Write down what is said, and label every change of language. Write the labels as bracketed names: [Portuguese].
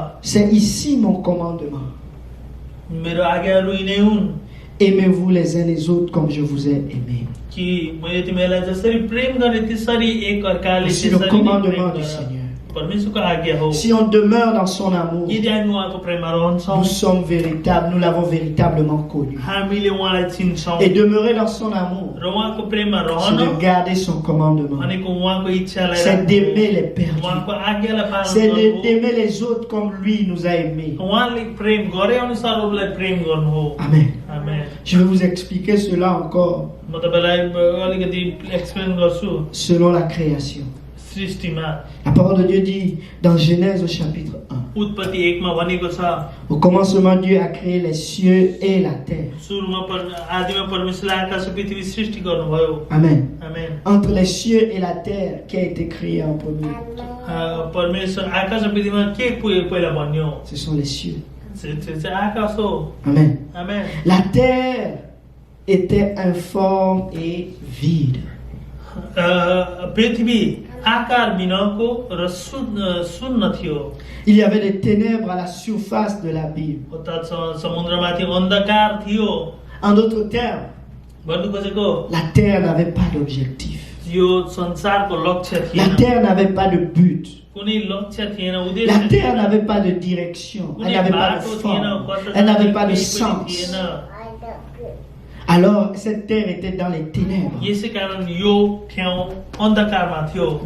[French] c'est ici mon commandement. [Nepali] मेरो आज्ञाहरू यिनै हुन् [French] Aimez-vous les uns les autres comme je vous ai aimé. [Nepali] कि मैले तिमीलाई जसरी प्रेम गरे त्यसरी एक अर्काले [French] C'est le [Nepali] त्यसरी नै [French] commandement [Nepali] प्रेम [French] du [Nepali] गर। [French] Seigneur. [Nepali] परमेश्वरको आज्ञा हो। [French] Si on demeure dans son amour, [Nepali] यदि हामी उहाँको प्रेममा रहन्छौँ, [French] nous sommes véritables, nous l'avons véritablement connu. [Nepali] हामीले उहाँलाई चिन्छौँ [French] Et demeurer dans son amour, [Nepali] र उहाँको प्रेममा [French] c'est [Nepali] रहन [French] de garder son commandement. [Nepali] भनेको उहाँको इच्छालाई [French] C'est [Nepali] राख्नु [French] d'aimer les [Nepali] हो। [French] perdus. [Nepali] उहाँको आज्ञालाई पालन [French] C'est [Nepali] गर्नु हो। [French] d'aimer les autres comme lui nous a aimés. [Nepali] उहाँले प्रेम गरे अनुसार अरूलाई प्रेम गर्नु हो। [French] Amen. [Nepali] आमेन। [French] Je vais vous expliquer cela encore [Nepali] म तपाईलाई अलिकति एक्सप्लेन गर्छु [French] selon la création. [Nepali] सृष्टिमा। [French] La parole de Dieu dit dans Genèse au chapitre 1. [Nepali] उत्पत्ति 1 मा भनेको छ, [French] Au commencement, Dieu a créé les cieux et la terre. [Nepali] सुरुमा आदिमा परमेश्वरले आकाश र पृथ्वी सृष्टि गर्नुभयो। [French] Amen. [Nepali] Amen. [French] Entre les cieux et la terre, qui a été créé en premier? [Nepali] परमेश्वर आकाश र पृथ्वीमा के पहिला भन्यो? [French] Ce sont les cieux. [Nepali] त्यो चाहिँ आकाश हो। [French] Amen. [Nepali] आमेन। [French] La terre était informe et vide. [Nepali] पृथ्वी आकार बिनाको र शून्य थियो। [French] Il y avait des ténèbres à la surface de l'abîme. [Nepali] उता समुद्रमाथि अन्धकार थियो। [French] En d'autres termes, [Nepali] भन्नु खोजेको [French] la terre n'avait pas d'objectif. [Nepali] यो संसारको लक्ष्य [French] La [Nepali] थिएन, [French] terre n'avait pas de but. [Nepali] कुनै लक्ष्य थिएन, [French] La [Nepali] उद्देश्य [French] terre [Nepali] थिएन, [French] n'avait pas de direction. Elle [Nepali] कुनै [French] n'avait pas de [Nepali] बाटो थिएन, [French] forme. [Nepali] कता [French] Elle n'avait pas de sens. [Nepali] थिएन। [French] Alors, cette terre était dans les ténèbres [Nepali] यसै कारण यो ठाउँ अन्धकारमा थियो